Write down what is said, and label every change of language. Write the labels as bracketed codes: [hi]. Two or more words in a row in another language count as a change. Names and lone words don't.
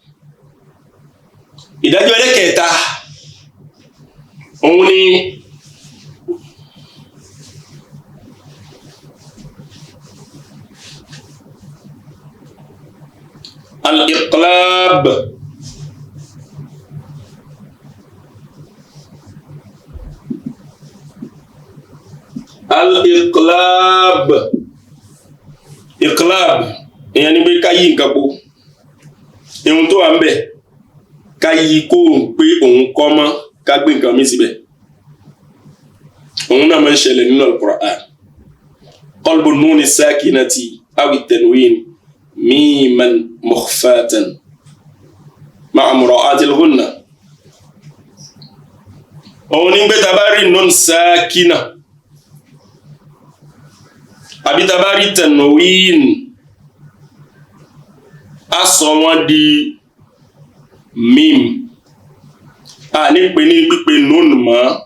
[yo] ìdájọ́ ẹlẹ́kẹ̀ẹ́ta òun ni [ar] الإقلاب إقلاب [yo] ìyẹn ni pé ká yí nǹkan po ihun tó wà ń bẹ̀ ká yí kó pé òun kọ́ mọ́ ká gbé nǹkan mi síbẹ̀ òun náà máa ń ṣẹlẹ̀ nínú al-Qur'an [ar] قلب نون ساكنة أو تنوين ميمًا مخفاةً مع مراعاة الغنة [yo] òun ní gbé tabari [ar] نون ساكنة [yo] àbí tabari tanwin a sọ wọ́n di mim a ní pè ní pípé nun mọ́